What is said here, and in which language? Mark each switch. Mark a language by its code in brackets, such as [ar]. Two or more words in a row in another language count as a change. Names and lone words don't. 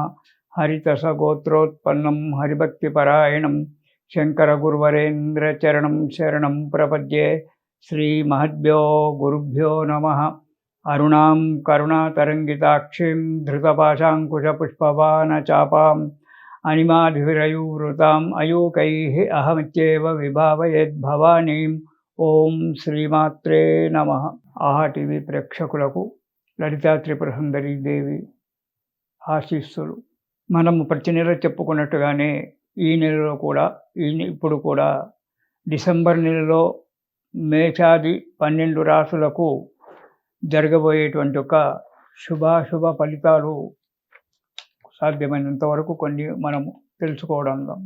[sa] हरितसगोत्रोत्पन्नं हरिभक्तिपरायणं शङ्करगुरुवरेन्द्रचरणं शरणं प्रपद्ये। श्रीमहद्भ्यो गुरुभ्यो नमः। अरुणां करुणातरङ्गिताक्षीं धृतपाशाङ्कुशपुष्पबाणचापाम् अनिमाधिविरयूवृताम् अयूकैः अहमित्येव विभावयेद्भवानीम्। ఓం శ్రీమాత్రే నమః. [te] ఆహా టీవీ ప్రేక్షకులకు లలితా త్రిపుర సుందరీ దేవి ఆశీస్సులు. మనము ప్రతి నెల చెప్పుకున్నట్టుగానే ఈ నెలలో కూడా ఇప్పుడు కూడా డిసెంబర్ నెలలో మేషాది 12 రాశులకు జరగబోయేటువంటి ఒక శుభాశుభ ఫలితాలు సాధ్యమైనంత వరకు కొన్ని మనము తెలుసుకోవడం.